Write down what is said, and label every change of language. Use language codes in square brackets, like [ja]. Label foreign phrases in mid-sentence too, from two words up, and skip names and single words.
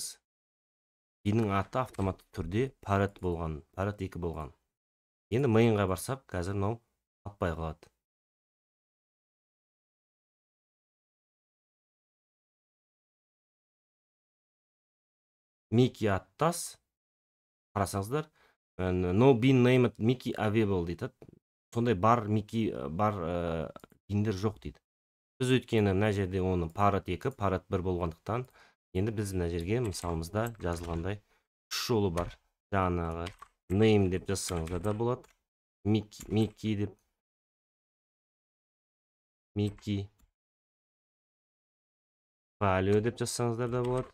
[kk] Binнің аты автоматты түрде Parrot болған, Parrot 2 болған. Енді mainға барсақ, қазір мынау таппай қалады. Mickey аттас, қарасаңыздар, [en] no bin named Mickey available дейді. [kk] Сондай бар Mickey бар биндер жоқ дейді. Біз өйткені мына жерде оны Parrot 2, Parrot 1 болғандықтан, енді біз мына жерге мысалымызда жазылғандай үш жолы бар. Жаңағы name деп жазсаңыздар да болады. Mickey деп, Mickey value деп жазсаңыздар да болады.